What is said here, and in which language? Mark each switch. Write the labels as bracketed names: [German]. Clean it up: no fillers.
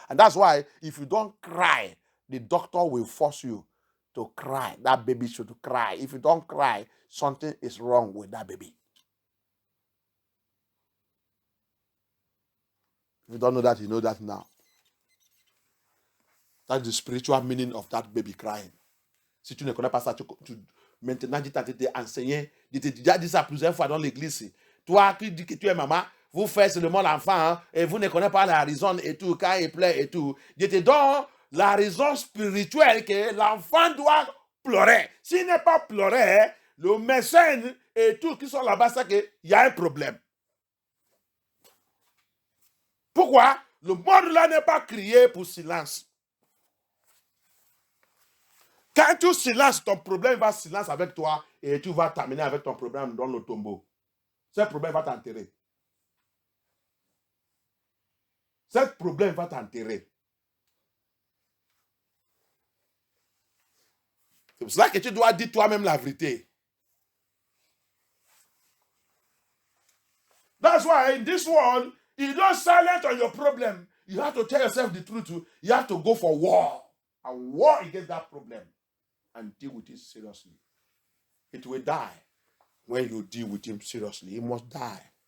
[English] And that's why if you don't cry, the doctor will force you to cry. That baby should cry. If you don't cry, something is wrong with that baby. If you don't know that, you know that now. That's the spiritual meaning of that baby crying. [French] Si tu ne connais pas ça, maintenant, tu t'as été enseigné. Je t'ai déjà dit ça plusieurs fois dans l'église. Toi qui dis que tu es maman, vous faites seulement l'enfant, hein, et vous ne connaissez pas la raison et tout, quand il pleure et tout. Je te donne la raison spirituelle que l'enfant doit pleurer. S'il n'est pas pleuré, le médecin et tout qui sont là-bas, c'est qu'il y a un problème. Pourquoi? Le monde là n'est pas crié pour silence. Quand tu silences, ton problème va silence avec toi et tu vas terminer avec ton problème dans le tombeau. Ce problème va t'enterrer. Ce problème va t'enterrer. C'est pour cela que tu dois dire toi-même la vérité. [English] That's why in this world, you don't silence on your problem. You have to tell yourself the truth. You have to go for war. And war against that problem. And deal with it seriously. It will die when you deal with him seriously. He must die.